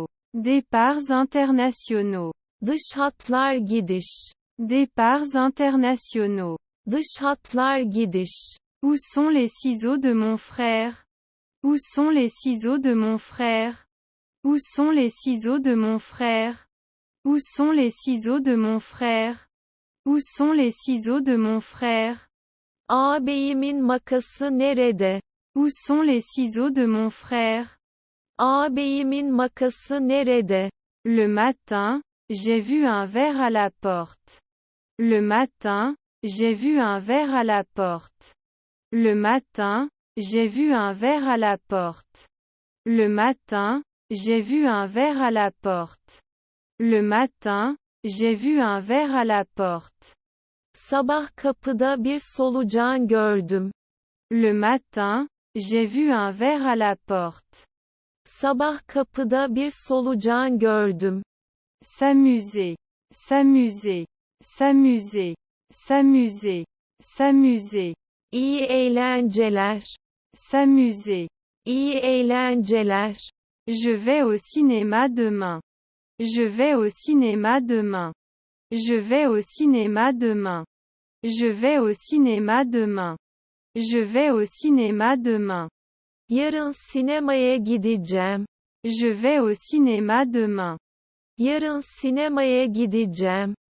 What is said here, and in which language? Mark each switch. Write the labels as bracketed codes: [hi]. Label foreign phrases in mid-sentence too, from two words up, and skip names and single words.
[fr] Départs internationaux. [tr] Dış hatlar gidiş. [fr] Départs internationaux. [tr] Dış hatlar gidiş. [fr] Où sont les ciseaux de mon frère? Où sont les ciseaux de mon frère? Où sont les ciseaux de mon frère? Où sont les ciseaux de mon frère? Où sont les ciseaux de mon frère? [tr] Ağabeyimin makası nerede? [fr] Où sont les ciseaux de mon frère? [tr] Ağabeyimin makası nerede? [fr] Le matin, j'ai vu un verre à la porte. Le matin, j'ai vu un verre à la porte. Le matin, j'ai vu un verre à la porte. Le matin, j'ai vu un verre à la porte. Le matin, j'ai vu un verre à la porte. [tr] Sabah kapıda bir solucan gördüm. [fr] Le matin, j'ai vu un verre à la porte. [tr] Sabah kapıda bir solucan gördüm. [fr] S'amuser. S'amuser. S'amuser. S'amuser. S'amuser. [tr] İyi eğlenceler. [fr] S'amuser. [tr] İyi eğlenceler. [fr] Je vais au cinéma demain. Je vais au cinéma demain. Je vais au cinéma demain. Je vais au cinéma demain. Je vais au cinéma demain. [tr] Yarın sinemaya gideceğim. [fr] Je vais au cinéma demain. [tr] Yarın sinemaya gideceğim.